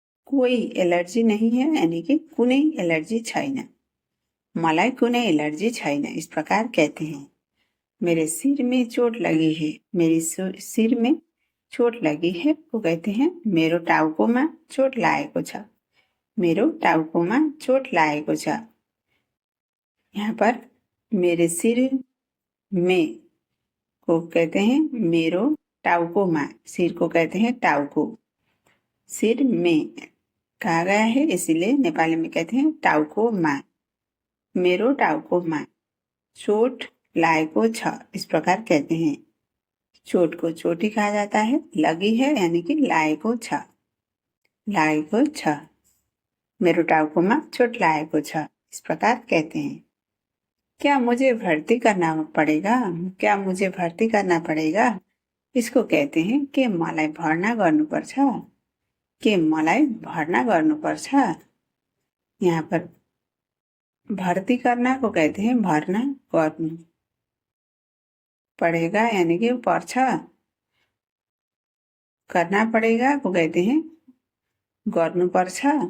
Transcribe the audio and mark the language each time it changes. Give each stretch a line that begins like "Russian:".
Hindi: कोई एलर्जी नहीं है यानी कि
Nepali: कुनै एलर्जी छैन। मलाई कुनै एलर्जी छैन,
Hindi: इस प्रकार कहते हैं। मेरे सिर में चोट लगी है। मेरे सिर में चोट लगी है को कहते हैं
Nepali: मेरो टाउकोमा चोट लागेको छ। मेरो टाउकोमा चोट लागेको छ।
Hindi: यहाँ पर मेरे सिर में को कहते हैं
Nepali: मेरो टाउकोमा।
Hindi: सिर को कहते हैं टाउको। सिर में कहा गया है, इसलिए नेपाली में कहते हैं टाउकोमा।
Nepali: मेरो टाउकोमा चोट लागेको छ,
Hindi: इस प्रकार कहते हैं। चोट को चोटी कहा जाता है। लगी है यानी कि
Nepali: लागेको छ। लागेको छ। मेरो टाउकोमा चोट लागेको छ,
Hindi: इस प्रकार कहते हैं। क्या मुझे भर्ती करना पड़ेगा? क्या मुझे भर्ती करना पड़ेगा, इसको कहते हैं
Nepali: के मलाई भर्ना गर्नुपर्छ। के मलाई भर्ना गर्नुपर्छ।
Hindi: यहाँ पर भर्ती करना को कहते हैं
Nepali: भर्ना गर्नु।
Hindi: पड़ेगा यानी कि पर्छ, करना पड़ेगा को कहते हैं गर्नुपर्छ।